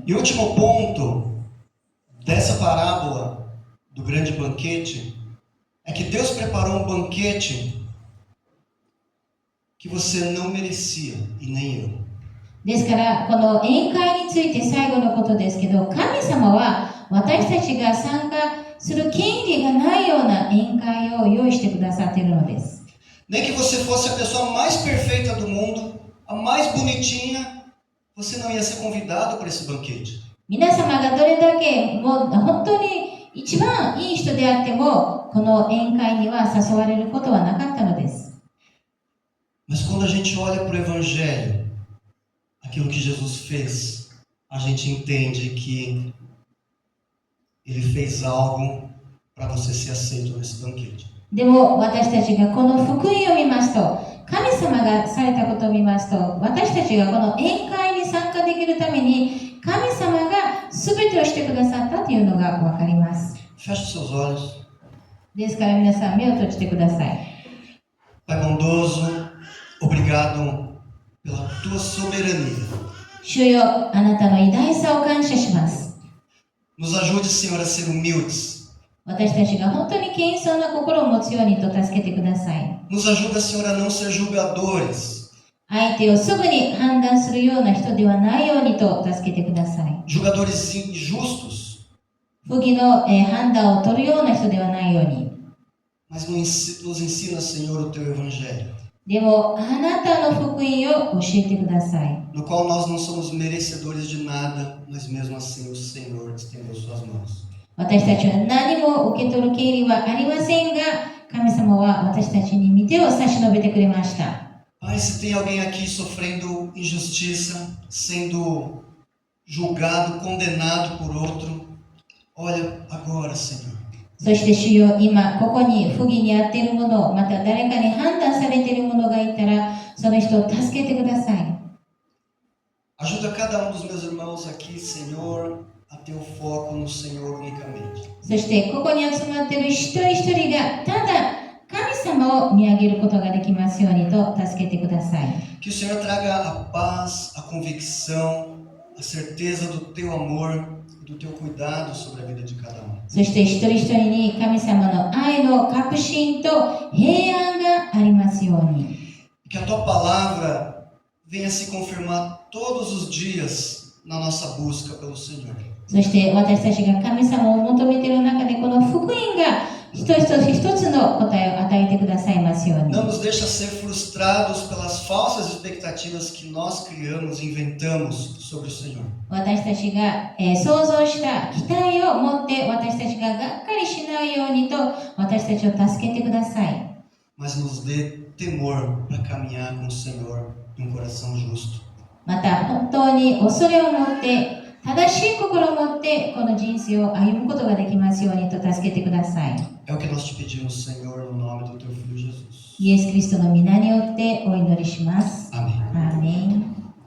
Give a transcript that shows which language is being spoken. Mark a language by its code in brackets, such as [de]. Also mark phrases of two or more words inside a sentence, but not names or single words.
[pt] E o último ponto dessa parábola do grande banquete é que Deus preparou um banquete que você não merecia e nem eu. [ja] ですから、この宴会について最後のことですけど、神様は私たちが参加する権利がないような宴会を用意してくださっているのです。 [pt] Nem que você fosse a pessoa mais perfeita do mundo, a mais bonitinha, você não ia ser convidado para esse banquete. [ja] 皆様がどれだけもう本当に一番いい人であっても、この宴会には誘われることはなかったのです。 [pt] Mas quando a gente olha para o Evangelho, aquilo que Jesus fez, a gente entende que Ele fez algo para você ser aceito nesse banquete. [ja] でも私たちがこの福音を見ますと、神様がされたことを見ますと、私たちがこの宴会に参加できるために神様が全てをしてくださったというのが分かります。 [pt] Feche seus olhos. [ja] ですから皆さん目を閉じてください。 [pt] Pai bondoso, obrigado pela tua soberania. [ja] 主よ、あなたの偉大さを感謝します。 [pt] Nos ajude, Senhor, a ser humildes. [ja] 私たちが本当に謙遜な心を持つようにと助けてください。 [pt] Nos ajuda, Senhor, a não ser julgadores. [ja] 相手をすぐに判断するような人ではないようにと助けてください。 [pt] Julgadores injustos. [ja] 不義の判断を取るような人ではないように。 [pt] Mas nos ensina, Senhor, o teu Evangelho. [ja] でも、あなたの福音を教えてください。 [pt] No qual nós não somos merecedores de nada, mas mesmo assim o Senhor estendeu suas mãos. [ja] 私たちは何も受け取る権利はありませんが、神様は私たちに御手を差し伸べてくれました。 [pt] Pai, se tem alguém aqui sofrendo injustiça, sendo julgado, condenado por outro, olha agora, Senhor. [ja] そして主よ、今ここに不義に遭っている者、また誰かに判断されている者がいたら、その人を助けてください。 [pt] Ajuda cada dos meus irmãos aqui, Senhor, a ter o foco no Senhor unicamente. [ja] そしてここに集まっている一人一人がただ神様を見上げることができますようにと助けてください。 [pt] Que o Senhor traga a paz, a convicção, a certeza do teu amor, do teu cuidado sobre a vida de cada um. [ja] そして一人一人に神様の愛の確信と平安がありますように。 [pt] Que a tua palavra venha se confirmar todos os dias na nossa busca pelo Senhor. [ja] そして私たちが神様を求めている中でこの福音が一つ一つの答えを与えてくださいますように。 [pt] Não nos deixa ser frustrados pelas falsas expectativas que nós criamos e inventamos sobre o Senhor. [ja] 私たちが、想像した期待を持って私たちががっかりしないようにと私たちを助けてください。 [pt] Mas nos dê temor para caminhar com o Senhor em um coração justo. [ja] また本当に恐れを持って正しい心を持ってこの人生を歩むことができますようにと助けてください。 [pt] É o que nós te pedimos, Senhor, no nome do teu Filho Jesus. [ja] イエス・キリストの皆によってお祈りします。 [pt] Amém. [ja] アーメン。